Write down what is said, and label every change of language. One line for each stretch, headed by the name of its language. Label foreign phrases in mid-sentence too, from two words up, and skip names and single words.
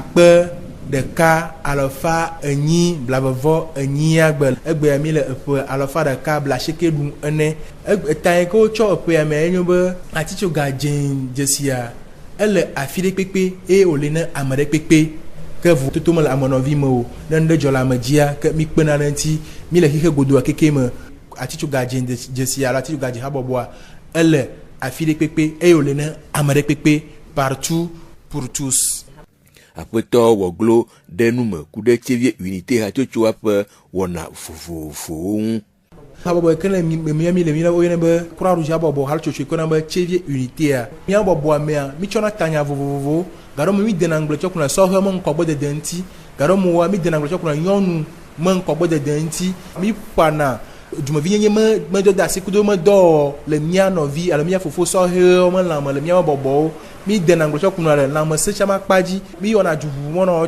Ewe: 1888 gbe egbea mi le ƒe 194 etã ke wotsɔ eƒea me enyo be atitsoga dzẽ dzesia ele afi ɖe kpekpe eye wòle ne ame ɖe kpekpe ke vo toto me le amenɔvi me o ne ɖe dzɔ le ame dzia ke mi kpena ɖe ŋuti mi le xixe godoa keke me atitsoga dzesi alo atitsoga dzi habɔbɔa ele afi ɖe kpekpe eye wòle ne ame ɖe kpekpe
French: partout pour tous.
Ewe: Aƒetɔ Wɔglo ɖe nume ku ɖe tsevie unité hatsotsoa ƒe wɔna vovovowo ŋu. Habɔbɔ ke le mi le woyɔna be Croix Rouge habɔbɔ haltsotso kɔna be tsevie unitéa mi habɔbɔa mea mi tsɔna tanya vovovowo gaɖo me mi dena ŋgbletsɔ kuna sɔhe me ŋkɔgbe dede ŋuti gaɖo me wa mi dena ŋgbletsɔ kuna nyɔnu me ŋkɔgbe dede ŋuti mi ƒana dumevi nyenye me do da asi kudo me dɔ le mia nɔvi alo mia fofo sɔhewo me lãme le mia bɔbɔwo mi dena ŋgbletsɔ kuna le lãme setsama kpadzi mi wɔna duʋuʋu mɔnɔwo